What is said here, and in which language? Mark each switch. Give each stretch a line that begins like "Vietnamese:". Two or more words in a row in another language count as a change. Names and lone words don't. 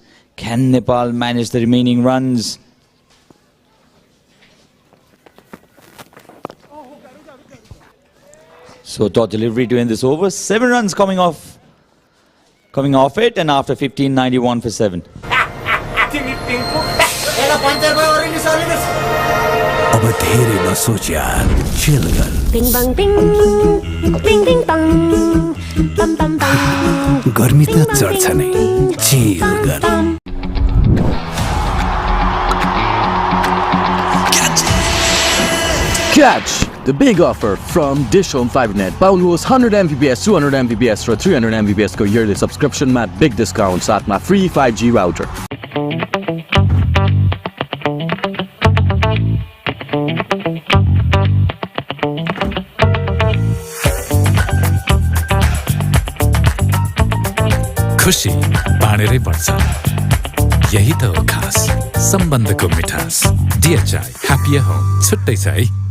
English: Can Nepal manage the remaining runs? So dot delivery to end this over. 7 runs coming off it, and after 15, 91 for 7.
Nepali: अब धेरै नसोच यार, chill गर। Bing bang bing, bing bing bang, bam bam bam. गर्मी त चढ्छ नै, chill गर।
English: Catch the big offer from DishHome Fibernet. Paulus 100 Mbps, 200 Mbps र 300 Mbps को yearly subscription मा big discount साथमा free 5G router.
Nepali: खुशी बाँडेरै बढ्छ यही त हो खास सम्बन्धको मिठास DHI
English: happier home
Nepali: छुट्टै छ है